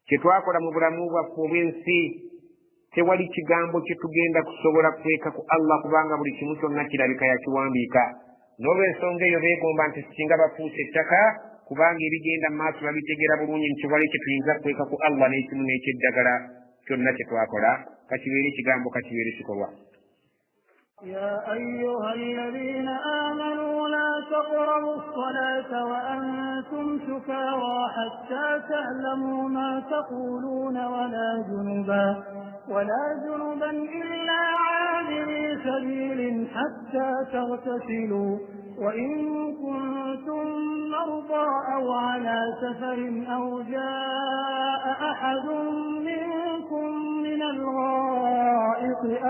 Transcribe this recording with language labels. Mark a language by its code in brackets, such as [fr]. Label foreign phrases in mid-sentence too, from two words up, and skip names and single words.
[lg] kye twakola mu bulamu bwaffe obw'ensi tewali kigambo kye tugenda kusobola kuteeka ku Allah kubanga buli kimu kyonna kirabika yakiwandiika. N'olw'ensonga eyo beegomba nti singa bafuuse ettaka kubanga ebigenda mu maaso babitegeera bulungi nti wali kye tuyinza kuteeka ku Allah n'ekimu n'ekyeddagala kyonna kye twakola kakibeere ekigambo kakibeere kikolwa. [ar] يا أيها الذين آمنوا لا تقربوا الصلاة وأنتم سكارى حتى تعلموا ما تقولون ولا جنبا إلا عابري سبيل حتى تغتسلوا وإن كنتم مرضى أو على سفر أو جاء أحد منكم من الغائط